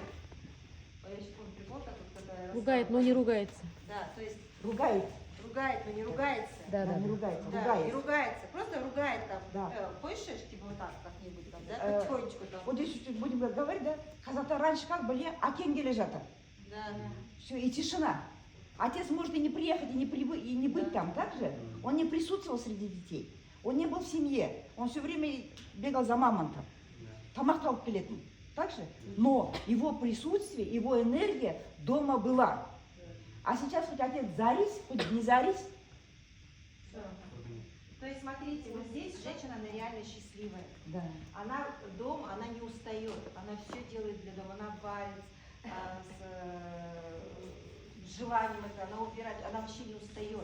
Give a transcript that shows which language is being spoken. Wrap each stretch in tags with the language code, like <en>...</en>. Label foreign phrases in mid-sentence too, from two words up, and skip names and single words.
<ru>Я сейчас помню прикол такой, когда ругает, но не ругается. Да, то есть Ругает, но не ругается. Да. не ругается, Да, ругает. не ругается, просто ругает там, Да. пышешь, типа вот так как-нибудь там, да, потихонечку там. Вот здесь чуть-чуть будем говорить, да? Казахта раньше как были,</ru> <kk>акен келе жатыр.</kk> <ru>Да. Все, и тишина. Отец может и не приехать, и не быть там, так же? Он не присутствовал среди детей. Он не был в семье. Он все время бегал за мамонтом.</ru> <kk>Тамақ тауып келетін.</kk> <ru>Так же? Но его присутствие, его энергия дома была. А сейчас хоть отец зарись, хоть не зарись. То есть, смотрите, вот здесь женщина, она реально счастливая. Да. Она дома, она не устает, она все делает для дома, она варит с желанием это, она убирает, она вообще не устает.</ru>